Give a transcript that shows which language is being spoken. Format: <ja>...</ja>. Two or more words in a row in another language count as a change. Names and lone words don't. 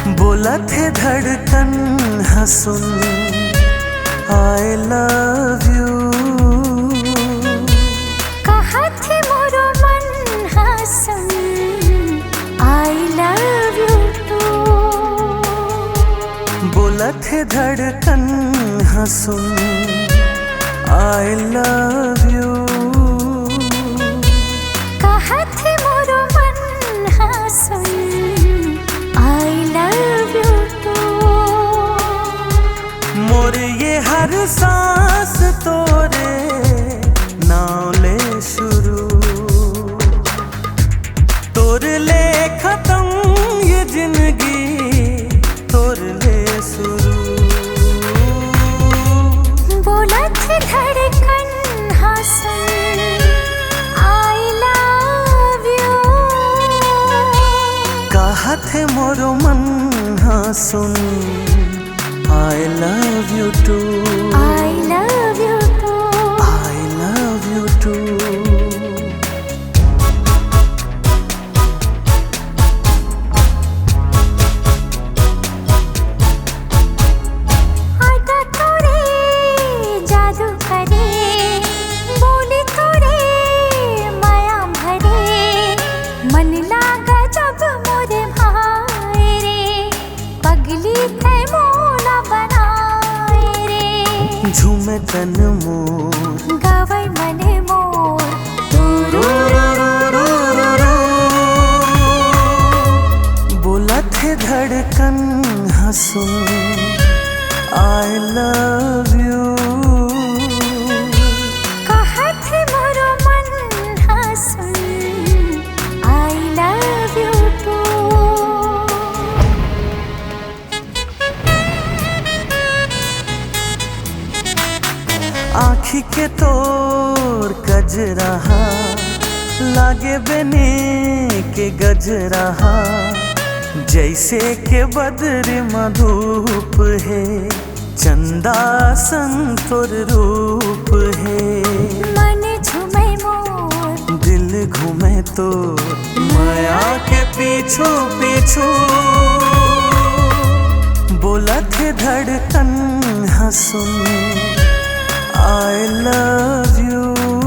<hne>बोला थे धड़कन हंसुन</hne> <en>I love you।</en> <hne>कहा थे मोरो मन हंसुन</hne> <en>I love you too।</en> <hne>बोला थे धड़कन हंसुन</hne> <en>I love you।</en> <hne>कहा थे मोरो मन हंसुन</hne> <en>I love you too।</en> <hne>मोर ये हर सांस तोरे नाम ले शुरू, तोर ले खत्म ये जिंदगी तोर ले शुरू। बोला थे धड़कन हंसुन</hne> <en>I love you।</en> <hne>कहा थे मोरो मन हंसुन</hne> <en>I love you too। I love you too। I love you too।</en> <hne>आदा तोरे जादू करे, बोली तोरे माया भरे। मन लागा जब मोरे भाई रे, पगली थे मोला बनाए रे। झूमे तन मोर गावै मने मोर तुरु। बोला थे धड़कन हंसुन</hne> <en>I love you।</en> <hne>कहा थे मोरो मन हंसुन</hne> <en>I love you too।</en> <hne>आँखी के तोर कजरहा लागे बने के गजरहा, जैसे के बदर मधुप है चंदा संग तोर रूप है। मन झूमे मोर दिल घूमे तो माया के पीछू पीछू। बोला थे धड़कन हंसुन</hne> <en>I love you।</en>